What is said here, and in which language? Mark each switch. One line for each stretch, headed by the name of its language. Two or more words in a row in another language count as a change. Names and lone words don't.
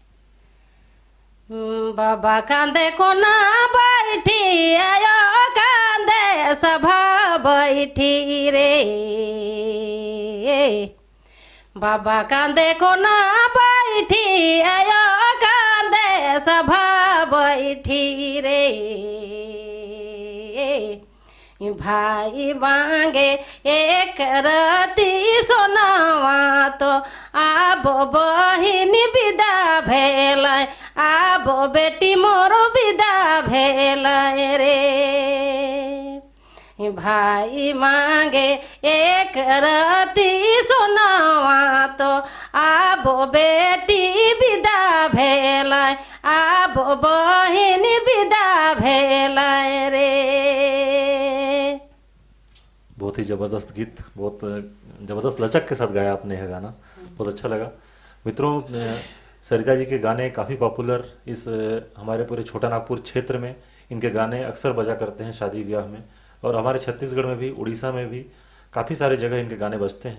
Sadri: बाबा कांदे को ना बैठी आयो कांदे कांदे सभा बैठी रे, बाबा कांदे को ना बैठी आयो कांदे सभा बैठी रे, भाई मांगे एक रती सोनावा तो आब बहिन विदा भेलाय, आब बेटी मोर विदा भेलाय रे, भाई मांगे एक रती सोनावा तो आब बेटी विदा भेलाय, आब बहिन विदा भेलाय रे।
Hindi: बहुत ही ज़बरदस्त गीत, बहुत ज़बरदस्त लचक के साथ गाया आपने यह गाना, बहुत अच्छा लगा। मित्रों, सरिता जी के गाने काफ़ी पॉपुलर इस हमारे पूरे छोटा नागपुर क्षेत्र में इनके गाने अक्सर बजा करते हैं शादी ब्याह में, और हमारे छत्तीसगढ़ में भी, उड़ीसा में भी काफ़ी सारे जगह इनके गाने बजते हैं।